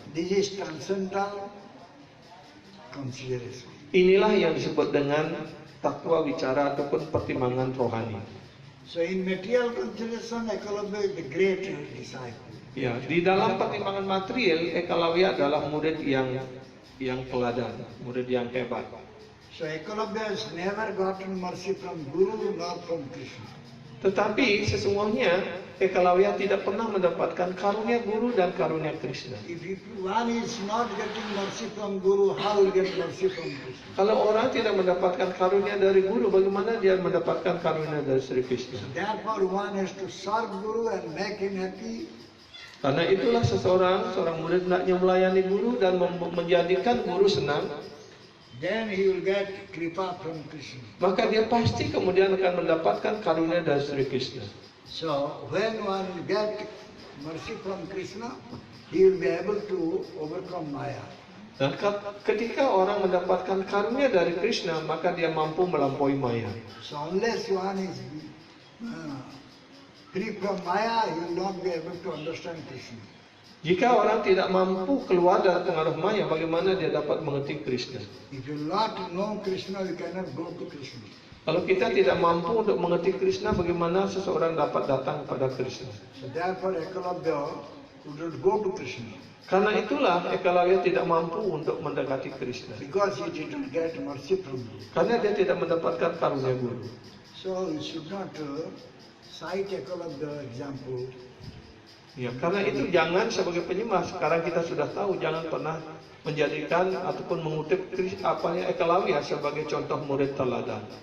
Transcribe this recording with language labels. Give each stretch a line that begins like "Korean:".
English: This is transcendental consideration.
Indonesian: Inilah yang disebut dengan takwa wicara ataupun pertimbangan rohani.
English: So in material consideration, Ekalavya is the great disciple.
Indonesian: Ya, di dalam pertimbangan material, Ekalavya adalah murid yang teladan, murid yang hebat.
English: So Ekalavya has never gotten mercy from Guru nor from Krishna.
Indonesian: Tetapi sesungguhnya Ekalavya tidak pernah mendapatkan karunia guru dan karunia Krishna.
English: If one is not getting mercy from Guru, how will get mercy from Krishna?
Indonesian: Kalau orang tidak mendapatkan karunia dari guru, bagaimana dia mendapatkan karunia dari Sri Krishna?
English: Therefore one has to serve Guru and make him happy.
Indonesian: Karena itulah seorang murid hendaknya melayani guru dan menjadikan guru senang.
English: Then he will get kripa from Krishna.
Indonesian: Maka dia pasti kemudian akan mendapatkan karunia dari Sri Krishna.
English: So when one will get mercy from Krishna, he will be able to overcome Maya.
Indonesian: Dan ketika orang mendapatkan karunia dari Krishna, maka dia mampu melampaui Maya.
English: So unless one is free from Maya, he will not be able to understand Krishna.
Indonesian: Jika orang tidak mampu keluar dari pengaruh Maya, bagaimana dia dapat mengerti Krishna?
English: If you not know Krishna, you cannot go to Krishna.
Indonesian: Kalau kita tidak mampu untuk mengerti Krishna, bagaimana seseorang dapat datang kepada Krishna?
English: So therefore Ekalavya could not go to Krishna.
Indonesian: Karena itulah Ekalavya tidak mampu untuk mendekati Krishna.
English: Because he didn't get mercy from Guru.
Indonesian: Karena dia tidak mendapatkan karunia guru.
English: So you should not cite Ekalavya example.
Indonesian: Ya, karena itu jangan sebagai penyembah, sekarang kita sudah tahu, jangan pernah menjadikan ataupun mengutip Ekalavya sebagai contoh murid teladan.